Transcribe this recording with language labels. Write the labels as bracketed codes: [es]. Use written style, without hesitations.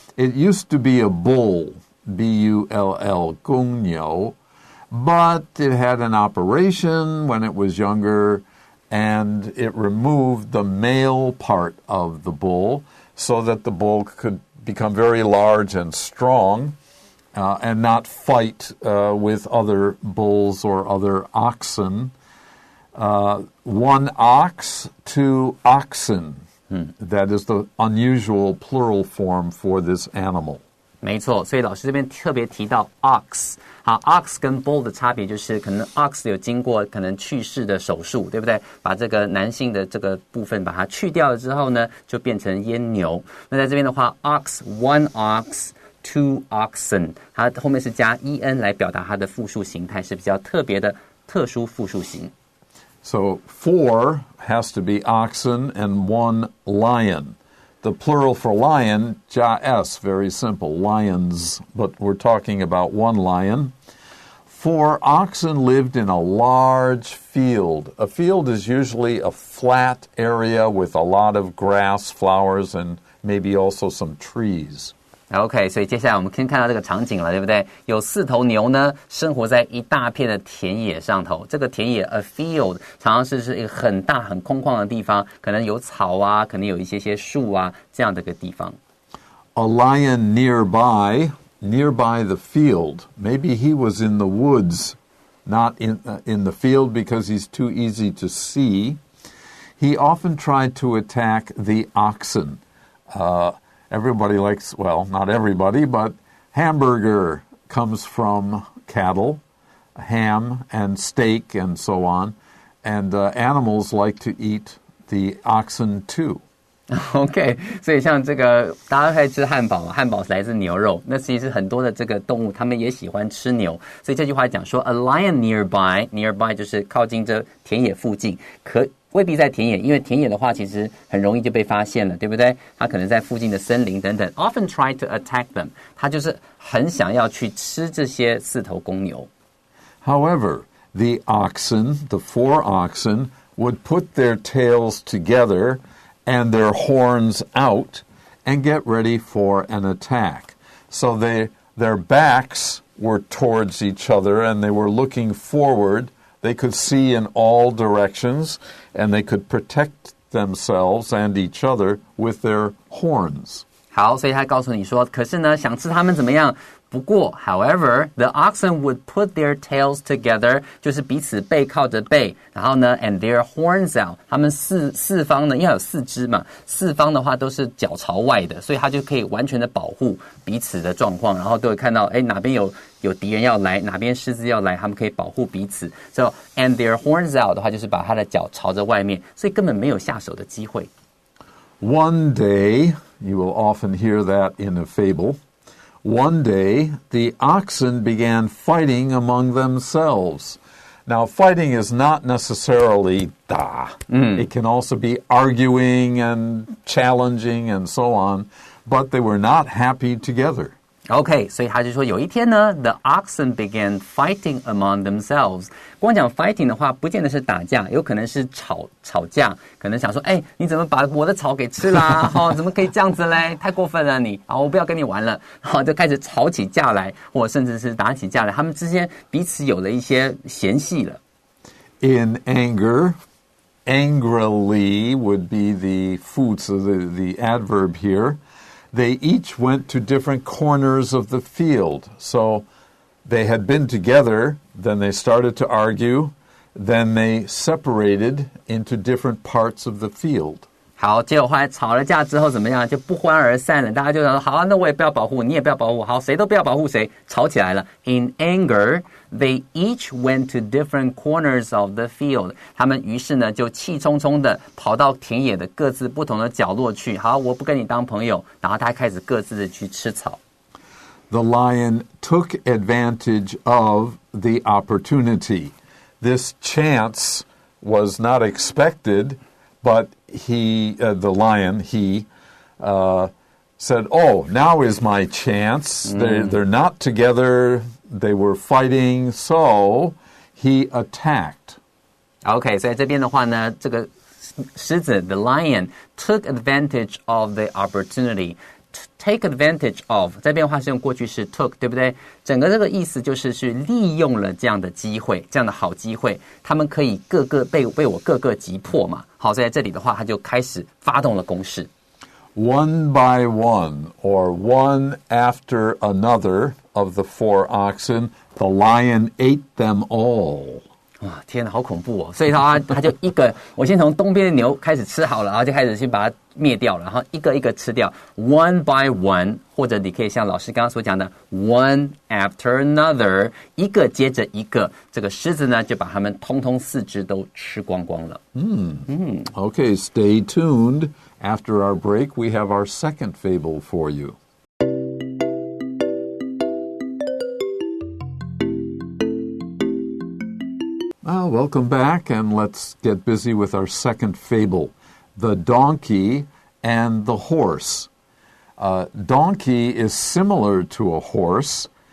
[en] It used to be a bull, B-U-L-L, [zh] 公牛, [en] but it had an operation when it was younger, and it removed the male part of the bull so that the bull could become very large and strong and not fight with other bulls or other oxen. 1 ox, 2 oxen. That is the unusual plural form for this animal. [zh] 没错，所以老师这边特别提到 ox。好 ，ox 跟 bull 的差别就是，可能 ox 有经过可能去世的手术，对不对？把这个男性的这个部分把它去掉了之后呢，就变成阉牛。那在这边的话 ， [en] ox one ox two oxen， [zh] 它后面是加 en 来表达它的复数形态，是比较特别的特殊复数型。 [en] So 4 has to be oxen and 1 lion. The plural for lion, [zh] 加 [en] s, very simple, lions, but we're talking about 1 lion. 4 oxen lived in a large field. A field is usually a flat area with a lot of grass, flowers, and maybe also some trees. [zh] OK， 所以接下来我们可以看到这个场景了，对不对？有4头牛呢，生活在一大片的田野上头。这个田野 [en] a field [zh] 常常是一个很大很空旷的地方，可能有草啊，可能有一些树啊，这样的一个地方。 [en] A lion nearby the field. Maybe he was in the woods, not in the field because he's too easy to see. He often tried to attack the oxen. Everybody likes, well, not everybody, but hamburger comes from cattle, ham and steak and so on. And animals like to eat the oxen too.OK， [zh] 所以像这个大家可以吃汉堡嘛，汉堡是来自牛肉，那其实很多的这个动物它们也喜欢吃牛，所以这句话讲说 [en] a lion nearby [zh] 就是靠近这田野附近，可未必在田野，因为田野的话其实很容易就被发现了，对不对？它可能在附近的森林等等 [en] often try to attack them， [zh] 它就是很想要去吃这些4头公牛。 [en] However, the 4 oxen would put their tails together and their horns out and get ready for an attack. So their backs were towards each other and they were looking forward. They could see in all directions and they could protect themselves and each other with their horns. [zh] 好，所以他告诉你说，可是呢，想吃他们怎么样？不过 [en] however, the oxen would put their tails together, [zh] 就是彼此背靠着背，然后呢 [en] and their horns out, [zh] 他们四方呢，因为有4只嘛，四方的话都是脚朝外的，所以他就可以完全的保护彼此的状况，然后都会看到哪边有敌人要来，哪边狮子要来，他们可以保护彼此。 [en] So and their horns out [zh] 的话就是把他的脚朝着外面，所以根本没有下手的机会。 [en] One day, you will often hear that in a fable.One day, the oxen began fighting among themselves. Now, fighting is not necessarily da. It can also be arguing and challenging and so on, but they were not happy together. [zh] OK， 所以他就说有一天呢 ， [en] the oxen began fighting among themselves。 [zh] 光讲 fighting 的话，不见得是打架，有可能是吵架，可能想说，你怎么把我的草给吃啦？怎么可以这样子嘞？太过分了你！我不要跟你玩了，就开始吵起架来，或甚至是打起架来，他们之间彼此有了一些嫌隙了。 [en] In anger, angrily would be the adverb here.They each went to different corners of the field. So they had been together, then they started to argue, then they separated into different parts of the field. [zh] 好，结果后来吵了架之后怎么样？就不欢而散了。大家就想说，好，那我也不要保护，你也不要保护，好，谁都不要保护谁，吵起来了。 [en] In anger, they each went to different corners of the field. [zh] 他们于是呢就气冲冲的跑到田野的各自不同的角落去。好，我不跟你当朋友，然后他开始各自的去吃草。 [en] The lion took advantage of the opportunity. This chance was not expected.But the lion, said, oh, now is my chance. They're not together. They were fighting, so he attacked. [zh] OK， 所以这边的话呢，这个狮子 [en] the lion took advantage of [zh] the opportunity.Take advantage of 这边的话是用过去式 took， 对不对？整个这个意思就是去利用了这样的机会，这样的好机会，他们可以各个被我各个击破嘛。好，所以在这里的话，他就开始发动了攻势。 [en] One by one, or one after another of the 4 oxen, the lion ate them all. [zh] 哇，天哪，好恐怖哦！所以他就一个，我先从东边的牛开始吃好了，然后就开始去把它灭掉了，然后一个一个吃掉 ， [en] one by one， [zh] 或者你可以像老师刚刚所讲的 [en] one after another， [zh] 一个接着一个，这个狮子呢就把它们通通4只都吃光光了。 [en] Okay, stay tuned. After our break, we have our second fable for you.Welcome back, and let's get busy with our second fable, The Donkey and the Horse. Donkey is similar to a horse,